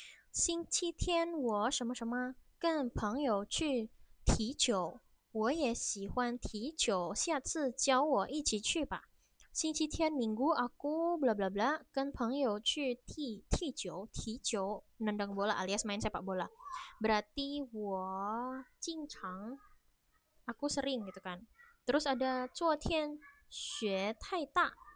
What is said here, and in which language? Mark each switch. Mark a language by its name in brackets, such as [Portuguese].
[Chinese] 星期天我什么什么跟朋友去踢球，我也喜欢踢球，下次教我一起去吧。 [Indonesian] 星期天 minggu aku bla bla bla [Chinese] 跟朋友去踢球 [Indonesian] nendang bola alias main sepak bola. Berarti [Chinese] 我经常 [Indonesian] aku sering gitu kan. Terus ada [Chinese] 昨天雪太大.